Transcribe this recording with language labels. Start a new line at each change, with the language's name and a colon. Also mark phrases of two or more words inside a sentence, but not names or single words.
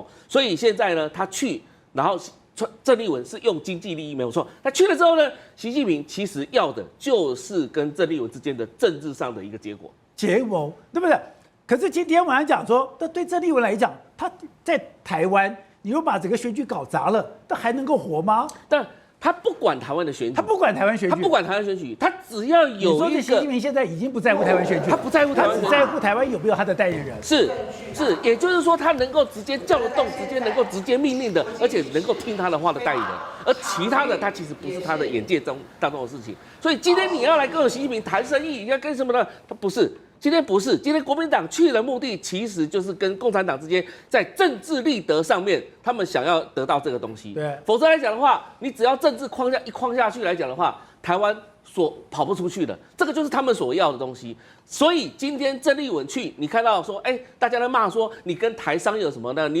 Chinese: 所以現在呢，他去，然後鄭麗文是用經濟利益沒有錯，他去了之後呢，習近平其實要的就是跟鄭麗文之間的政治上的一個結果，對不對？可是今天晚上講說，那對鄭麗文來講，他在台灣，你又把整個選舉搞砸了，他還能夠活嗎？但他不管台灣的選舉，他不管台灣選舉，他只要有一個。你说習近平現在已經不在乎台灣選舉，他不在乎台灣，他只在乎台灣有沒有他的代言人。是，也就是說，他能夠直接叫得動，能夠直接命令的，而且能夠聽他的話的代言人。而其他的，他其實不是他的眼界當中的事情。所以今天你要來跟我習近平談生意，要跟什麼呢？他不是。今天不是，今天國民黨去的目的其實就是跟共產黨之間在政治立德上面，他們想要得到這個東西。對，否則來講的話，你只要政治框架一框下去來講的話，台灣所跑不出去的，這個就是他們所要的東西。所以今天鄭麗文去，你看到說，大家在罵說你跟台商有什麼呢？